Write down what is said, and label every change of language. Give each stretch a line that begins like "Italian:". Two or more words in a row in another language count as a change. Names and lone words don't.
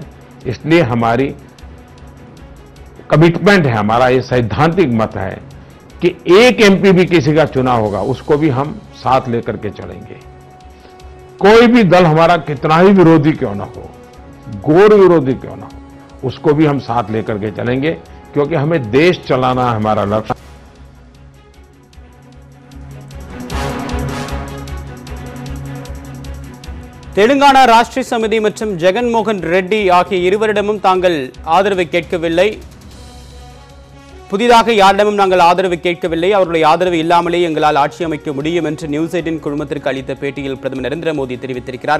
Hindi: इसलिए हमारी कमिटमेंट है, हमारा ये सैद्धांतिक मत है कि एक एमपी भी किसी का चुनाव होगा उसको भी हम साथ लेकर के चलेंगे। कोई भी दल हमारा कितना ही विरोधी क्यों ना हो, घोर विरोधी क्यों ना हो, उसको भी हम साथ लेकर के चलेंगे, क्योंकि हमें देश चलाना है हमारा लक्ष्य।
Tamil: தெலுங்கானா ராஷ்டிர சமிதி மற்றும் ஜெகன்மோகன் ரெட்டி ஆகிய இருவரிடமும் தாங்கள் ஆதரவை கேட்கவில்லை, புதிதாக யாரிடமும் நாங்கள் ஆதரவு கேட்கவில்லை, அவருடைய ஆதரவு இல்லாமலே எங்களால் ஆட்சி அமைக்க முடியும் என்று நியூஸ் 18 குழுமத்திற்கு அளித்த பேட்டியில் பிரதமர் நரேந்திர மோடி தெரிவித்திருக்கிறார்.